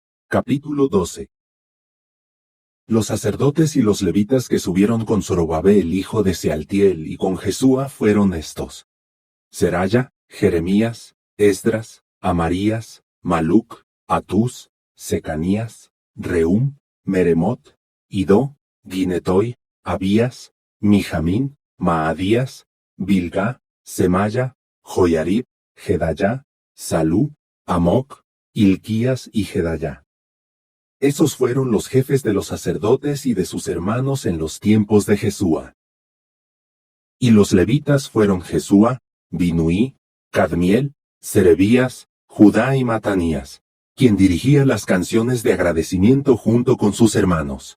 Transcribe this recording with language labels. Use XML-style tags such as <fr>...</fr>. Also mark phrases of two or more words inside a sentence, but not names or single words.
<es>Capítulo 12. Los sacerdotes y los levitas que subieron con Zorobabel hijo de Sealtiel y con Jesúa fueron estos: Seraya, Jeremías, Esdras, Amarías, Maluc, Atús, Secanías, Reum, Meremot, Idó, Ginetoy, Abías, Mijamín, Maadías, Bilgá, Semaya, Joyarib, Jedayá, Salú, Amoc, Hilquías y Jedayá. Esos fueron los jefes de los sacerdotes y de sus hermanos en los tiempos de Jesúa. Y los levitas fueron Jesúa, Binuí, Cadmiel, Serebías, Judá y Matanías, quien dirigía las canciones de agradecimiento junto con sus hermanos.</es>